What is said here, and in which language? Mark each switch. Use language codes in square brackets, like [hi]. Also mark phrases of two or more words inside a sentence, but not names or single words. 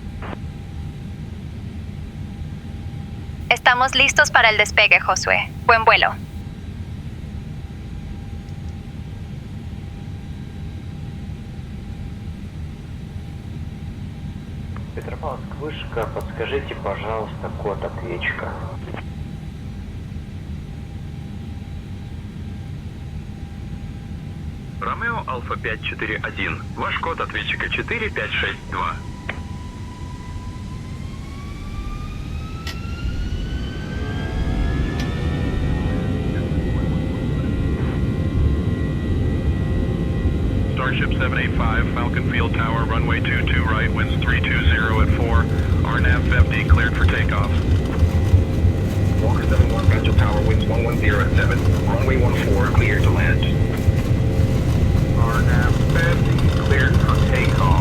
[es] Estamos listos para el despegue, Josué. Buen vuelo. [ru] Петропавловск, вышка, подскажите, пожалуйста, код ответчика. Romeo Alfa 541. Ваш код ответчика 4562. [en] Starship 785, Falcon Field Tower, runway 22 right, winds 320 at 4. RNAV 50, cleared for takeoff. Walker 71, Rancho Tower, winds 110 at 7. Runway 14, cleared to land. RNAV 50, cleared for takeoff.